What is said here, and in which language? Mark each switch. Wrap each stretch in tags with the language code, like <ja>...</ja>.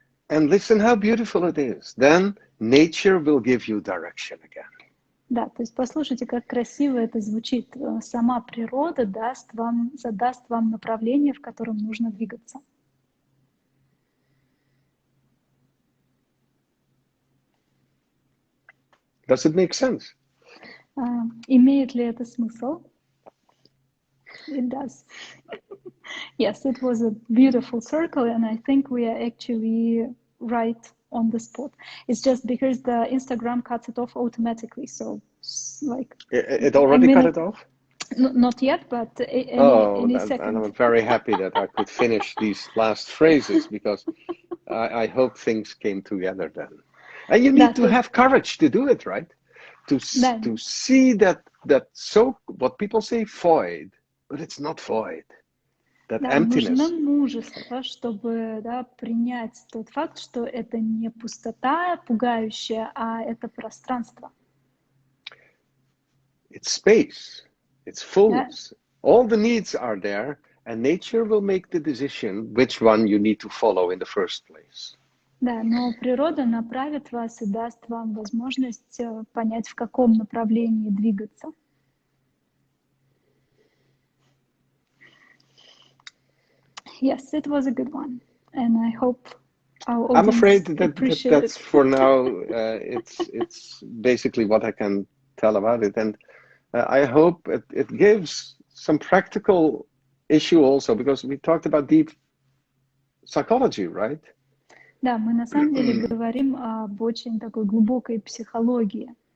<en>And listen how beautiful it is. Then nature will give you direction again.</en> <ru>Да, то есть послушайте, как красиво это звучит. Сама природа задаст вам направление, в котором нужно двигаться.</ru> <en>Does it make sense?</en> <ru>Имеет ли это смысл?</ru> <en>It does. Yes, it was a beautiful circle, and I think we are actually right on the spot. It's just because the Instagram cuts it off automatically, so like it already cut it off? Not yet, but any second. And I'm very happy that I could finish these last phrases, because I hope things came together then. And you need to have courage to do it, right? To see that so what people say void, but it's not void. That emptiness.</en> <ru>Нужно мужество, чтобы принять тот факт, что это не пустота пугающая, а это пространство.</ru> <en>It's space. It's fullness. All the needs are there, and nature will make the decision which one you need to follow in the first place.</en> <ru>Да, но природа направит вас и даст вам возможность понять, в каком направлении двигаться.</ru> <en>Yes, it was a good one, and I hope our audience I'm afraid it. that's for now. It's basically what I can tell about it, and I hope it gives some practical issue also, because we talked about deep psychology, right?</en> <ru>Да, мы на самом деле говорим об очень такой глубокой психологии.</ru>